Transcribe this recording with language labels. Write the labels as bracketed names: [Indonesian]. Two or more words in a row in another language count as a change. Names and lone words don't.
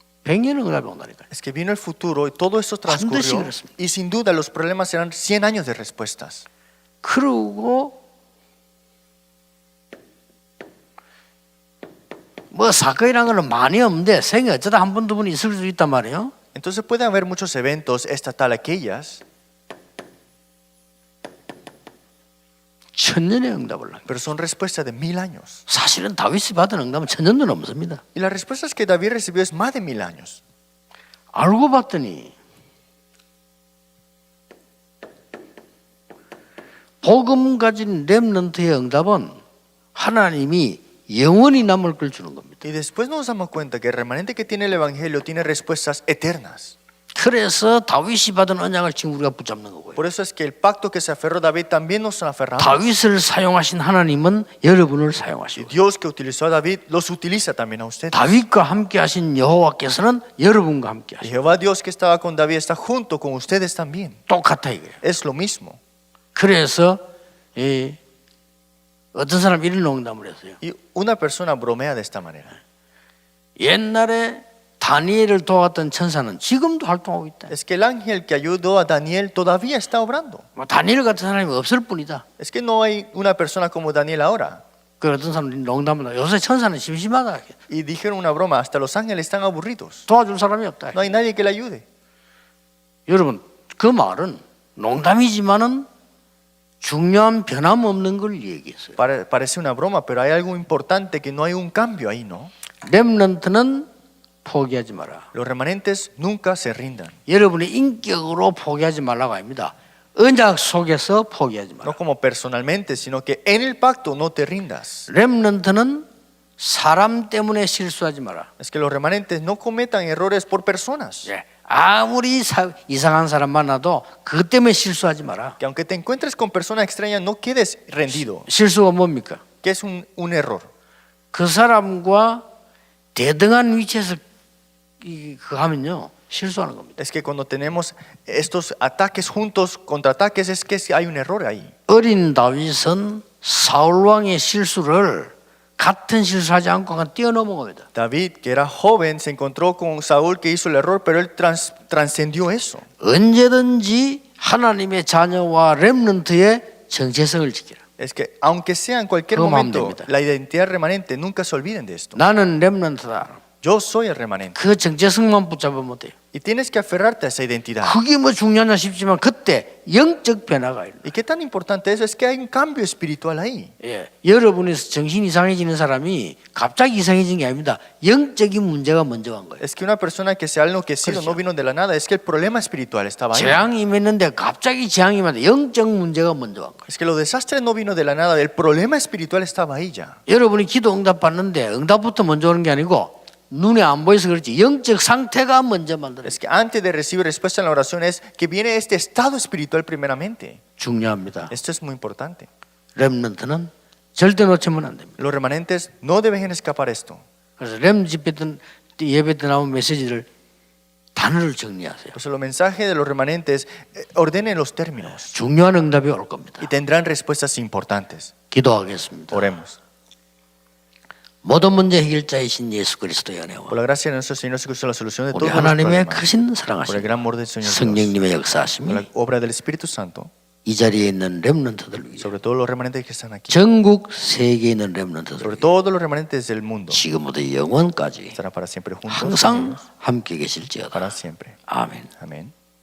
[Korean] 100년은 응답이 온다니까요. [Spanish] Es que vino el futuro y todo eso [Korean] 반드시 [Spanish] transcurrió. [Korean] 그렇습니다. [Spanish] Y sin duda los problemas serán 100 años de respuestas. [Korean] 그러고 뭐 사건이란 거는 많이 없는데 생에 어쩌다 한 번 두 번 있을 수 있단 말이에요. [Spanish] Entonces puede haber muchos eventos, esta tal, aquellas, [Korean] 천년의 응답을 합니다. [Spanish] pero son respuestas de 1000 años. [Korean] 사실은 다윗이 받은 응답은 천년도 넘습니다. [Spanish] Y las respuestas que David recibió es más de 1000 años. [Korean] 알고 봤더니 복음 가진 렘넌트의 응답은 하나님이 영원히 남을 걸 주는 겁니다. [Spanish] Y después nos damos cuenta que el remanente que tiene el Evangelio tiene respuestas eternas. [Korean] 그래서 다윗이 받은 언약을 지금 우리가 붙잡는 거고요. [Spanish] Por eso es que el pacto que se aferró David también nos aferramos. [Korean] 다윗을 사용하신 하나님은 여러분을 [Spanish] Y [Korean] 사용하시고 [Spanish] Dios que utilizó a David los utiliza también a ustedes. [Korean] 다윗과 함께 하신 여호와께서는 여러분과 함께 [Spanish] Y [Korean] 하시고 [Spanish] Jehová Dios que estaba con David está junto con ustedes también. [Korean] 똑같아 이거예요. [Spanish] Es lo mismo. [Korean] 그래서 어떤 사람 이런 농담을 했어요. [Spanish] Y una persona bromea de esta manera. [Korean] 옛날에 다니엘을 도왔던 천사는 지금도 활동하고 있다. [Spanish] Es que el ángel que ayudó a Daniel todavía está obrando. [Korean] 뭐 다니엘 같은 사람이 없을 뿐이다. [Spanish] Es que no hay una persona como Daniel ahora. [Korean] 그 어떤 사람들이 농담을 하고 요새 천사는 심심하다. [Spanish] Y dijeron una broma, hasta los ángeles están aburridos. [Korean] 도와줄 사람이 없다. [Spanish] No hay nadie que le ayude. [Korean] 여러분 그 말은 농담이지만은 중요한 변함없는 걸 얘기했어요. [Spanish] Parece una broma, pero hay algo importante que no hay un cambio ahí, ¿no? [Korean] 렘넌트는 포기하지 마라. [Spanish] Los remanentes nunca se rindan. [Korean] 여러분의 인격으로 포기하지 말라고 합니다. 언약 속에서 포기하지 마라. [Spanish] No como personalmente, sino que en el pacto no te rindas. [Korean] 렘넌트는 사람 때문에 실수하지 마라. [Spanish] Es que los remanentes no cometan errores por personas. [Korean] 예, 아무리 이상한 사람 만나도 그것 때문에 실수하지 마라. [Spanish] Que aunque te encuentres con personas extrañas, no quedes rendido. [Korean] 실수가 뭡니까? [Spanish] ¿Qué es un error? [Korean] 그 사람과 대등한 위치에서 그 하면요 실수하는 겁니다. [Spanish] Es que cuando tenemos estos ataques juntos, contraataques, es que hay un error ahí. [Korean] 어린 다윗은 사울 왕의 실수를 같은 실수하지 않고 그냥 뛰어넘은 겁니다. [Spanish] David, que era joven, se encontró con Saúl que hizo el error, pero él trascendió eso. [Korean] 언제든지 하나님의 자녀와 렘넌트의 정체성을 지키라. [Spanish] Es que aunque sea en cualquier [Korean] 그거 마음 [Spanish] momento, [Korean] 됩니다. [Spanish] la identidad remanente, nunca se olviden de esto. [Korean] 나는 렘넌트다. [Spanish] Yo soy el remanente. [Korean] 그 정체성만 붙잡으면 돼요. [Spanish] Y tienes que aferrarte a esa identidad. [Korean] 그게 뭐 중요하냐 싶지만 그때 영적 변화가 있는. [Spanish] ¿Y qué tan importante eso? Es que hay un cambio espiritual ahí. [Korean] 예, 여러분에서 정신 이상해지는 사람이 갑자기 이상해진 게 아닙니다. 영적인 문제가 먼저 간 거예요. [Spanish] Es que una persona que se ha enloquecido no vino de la nada, es que el problema espiritual estaba ahí. [Korean] 재앙이 임했는데 갑자기 재앙이 임했는데 영적 문제가 먼저 간 거예요. [Spanish] Es que los desastres no vino de la nada, el problema espiritual estaba ahí ya. [Korean] 여러분이 기도 응답 받는데 응답부터 먼저 오는 게 아니고 눈에 안 보여서 그렇지 영적 상태가 먼저 만들어요. [Spanish] Es que antes de recibir respuesta en la oración es que viene este estado espiritual primeramente. [Korean] 중요합니다. [Spanish] Esto es muy importante. [Korean] 렘넌트는 절대 놓치면 안 됩니다. [Spanish] Los remanentes no deben escapar esto. [Korean] 그래서 렘 집회 때 예배 때 나온 메시지를 단어를 정리하세요. [Spanish] Pues los mensajes de los remanentes ordenen los términos [Korean] 중요한 응답이 올 겁니다. [Spanish] y tendrán respuestas importantes. [Korean] 기도하겠습니다. [Spanish] Oremos. [Korean] 모든 문제 해결자이신 예수 그리스도의 은혜와 [Spanish] Por la gracia de nuestro Señor Jesucristo, la solución de [Korean] 우리 [Spanish] todos los [Korean] 하나님의 [Spanish] problemas. [Korean] 크신 [Spanish] Por el [Korean] 사랑하심 [Spanish] gran amor del Señor Dios. [Korean] 성령님의 [Spanish] Por [Korean] 역사하심이 [Spanish] la obra del Espíritu Santo. [Korean] 이 자리에 있는 렘넌트들 위해 [Spanish] Sobre todo los remanentes que están aquí. [Korean] 전국 세계에 있는 렘넌트들 [Spanish] Sobre [Korean] 위해 [Spanish] todos los remanentes del mundo. [Korean] 지금부터 영원까지 [Spanish] Estará para siempre juntos. con [Korean] 항상 [Spanish] ellos, [Korean] 함께 계실지어다. [Spanish] Para siempre. [Korean] 아멘. [Spanish] Amén.